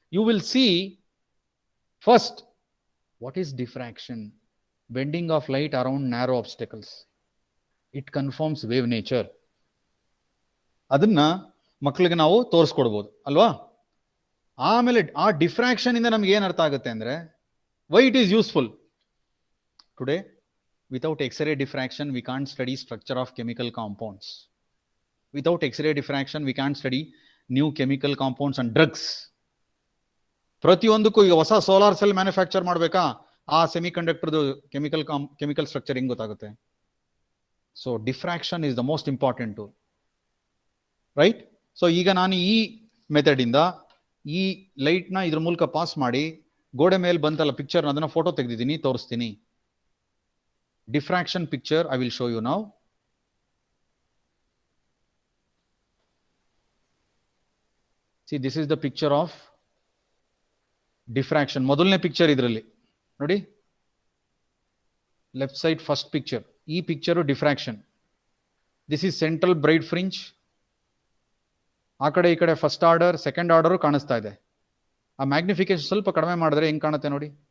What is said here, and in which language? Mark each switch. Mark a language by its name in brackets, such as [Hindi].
[English] You will see first what is diffraction, bending of light around narrow obstacles. It confirms wave nature. [Kannada] ಅದನ್ನ ಮಕ್ಕಳಿಗೆ ನಾವು ತೋರಿಸ್ಕೊಡ್ಬೋದು ಅಲ್ವಾ? ಆಮೇಲೆ ಆ ಡಿಫ್ರಾಕ್ಷನ್ ಇಂದ ನಮ್ಗೆ ಏನ್ ಅರ್ಥ ಆಗುತ್ತೆ ಅಂದ್ರೆ, [English] Why it is useful. Today without X-ray diffraction, we can't study structure of chemical compounds. Without X-ray diffraction, we can't study new chemical compounds and drugs. [Kannada] ಪ್ರತಿಯೊಂದಕ್ಕೂ ಈಗ ಹೊಸ ಸೋಲಾರ್ ಸೆಲ್ ಮ್ಯಾನುಫ್ಯಾಕ್ಚರ್ ಮಾಡಬೇಕಾ, ಆ ಸೆಮಿಕಂಡಕ್ಟರ್ದು ಕೆಮಿಕಲ್ ಸ್ಟ್ರಕ್ಚರ್ ಹೆಂಗ್ ಗೊತ್ತಾಗುತ್ತೆ? [English] So diffraction is the most important tool, right? [Kannada] So ಈಗ ನಾನು ಈ ಮೆಥಡ್ ಇಂದ ಈ ಲೈಟ್ ನ ಇದ್ರ ಮೂಲಕ ಪಾಸ್ ಮಾಡಿ ಗೋಡೆ ಮೇಲೆ ಬಂತಲ್ಲ ಪಿಕ್ಚರ್, ಅದನ್ನ ಫೋಟೋ ತೆಗೆದಿದ್ದೀನಿ, ತೋರಿಸ್ತೀನಿ. [English] Diffraction picture I will show you now. See, this is the picture of diffraction. [Kannada] ಮೊದಲನೇ ಪಿಕ್ಚರ್ ಇದರಲ್ಲಿ ನೋಡಿ, ಲೆಫ್ಟ್ ಸೈಡ್ ಫಸ್ಟ್ ಪಿಕ್ಚರ್. [English] ಈ picture diffraction. This is central bright fringe. [Kannada] ಆ ಕಡೆ ಈ ಕಡೆ ಫಸ್ಟ್ ಆರ್ಡರ್, ಸೆಕೆಂಡ್ ಆರ್ಡರ್ ಕಾಣಿಸ್ತಾ ಇದೆ. ಆ ಮ್ಯಾಗ್ನಿಫಿಕೇಶನ್ ಸ್ವಲ್ಪ ಕಡಿಮೆ ಮಾಡಿದ್ರೆ ಹೆಂಗ್ ಕಾಣುತ್ತೆ ನೋಡಿ.